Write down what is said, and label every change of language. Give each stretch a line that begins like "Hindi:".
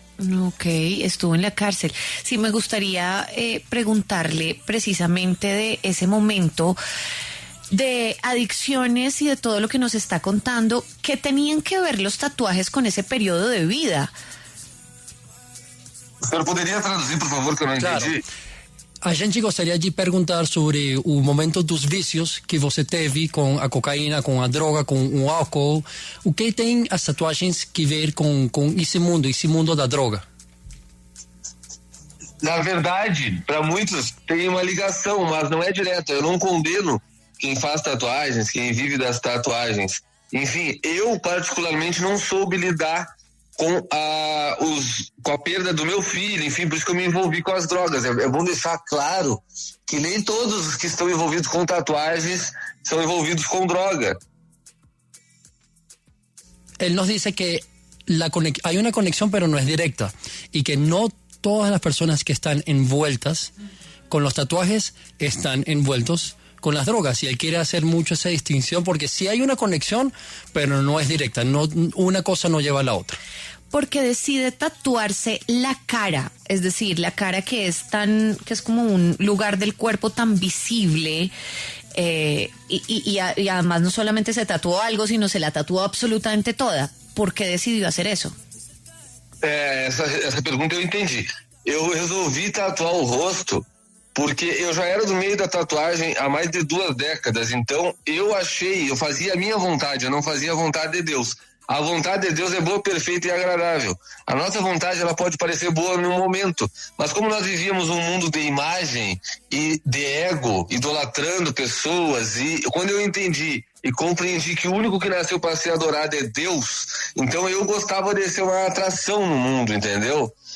Spanish: Ok, estuvo en la cárcel. Sí, me gustaría preguntarle precisamente de ese momento de adicciones y de todo lo que nos está contando. ¿Qué tenían que ver los tatuajes con ese periodo de vida?
Portuguese: Pero poderia traduzir, por favor, que eu não entendi? A gente gostaria de perguntar sobre o momento dos vícios que você teve com a cocaína, com a droga, com o álcool. O que tem as tatuagens que ver com esse mundo da droga? Na verdade, para muitos tem uma ligação, mas não é direta. Eu não condeno quem faz tatuagens, quem vive das tatuagens. Enfim, eu particularmente não soube lidar com a perda do meu filho, enfim, por isso que eu me envolvi com as drogas. É bom deixar claro que nem todos os que estão envolvidos com tatuagens são envolvidos com droga.
Spanish: Él nos dice que hay una conexión, pero no es directa, y que no todas las personas que están envueltas con los tatuajes están envueltos con las drogas, y él quiere hacer mucho esa distinción, porque sí hay una conexión, pero no es directa, no, una cosa no lleva a la otra. Porque decide tatuarse la cara, es decir, la cara que es como un lugar del cuerpo tan visible, y además no solamente se tatuó algo, sino se la tatuó absolutamente toda. ¿Por qué decidió hacer eso?
Portuguese: Essa pergunta eu entendi. Eu resolvi tatuar o rosto porque eu já era do meio da tatuagem há mais de 2 décadas, então eu fazia a minha vontade, eu não fazia a vontade de Deus. A vontade de Deus é boa, perfeita e agradável. A nossa vontade, ela pode parecer boa no momento, mas como nós vivíamos um mundo de imagem e de ego, idolatrando pessoas, e quando eu entendi e compreendi que o único que nasceu para ser adorado é Deus, então eu gostava de ser uma atração no mundo, entendeu?